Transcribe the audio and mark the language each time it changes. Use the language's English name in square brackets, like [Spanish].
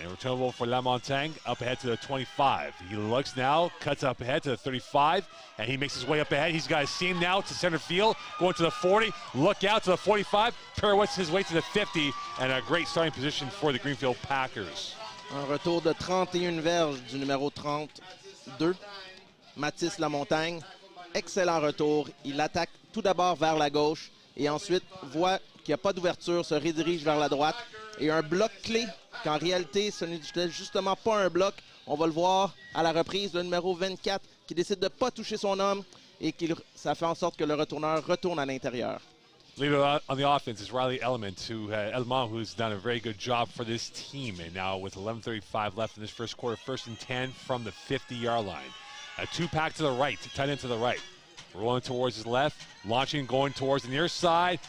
[English] And returnable for La Montagne, up ahead to the 25. He looks now, cuts up ahead to the 35, and he makes his way up ahead. He's got a seam now to center field, going to the 40. Look out to the 45. Pirouettes his way to the 50, and a great starting position for the Greenfield Packers. [French] Un retour de 31 verges du numéro 32, Mathis Lamontagne. Excellent retour. Il attaque tout d'abord vers la gauche et ensuite voit qu'il n'y a pas d'ouverture, se redirige vers la droite. Et un bloc clé, qu'en réalité, ce n'était justement pas un bloc. On va le voir à la reprise, le numéro 24 qui décide de ne pas toucher son homme et ça fait en sorte que le retourneur retourne à l'intérieur. [English] Leader on the offense is Riley Element, who's done a very good job for this team. And now with 11:35 left in this first quarter, 1st and 10 from the 50-yard line. A two-pack to the right, tight end to the right. Rolling towards his left, launching, going towards the near side.